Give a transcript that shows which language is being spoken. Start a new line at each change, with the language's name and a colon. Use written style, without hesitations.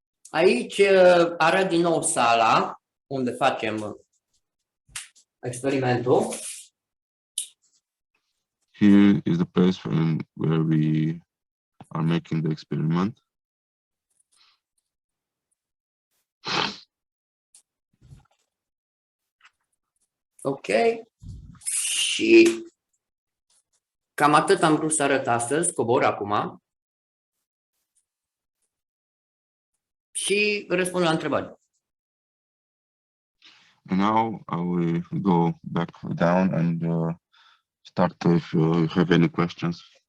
Romanian: Aici arăt din nou sala unde facem experimentul.
English: Here is the place where we are making the experiment. Ok.
Romanian: Și cam atât am vrut să arăt astăzi. Cobor acum. Și răspund la întrebări.
English: And now I will go back down and start if you have any questions.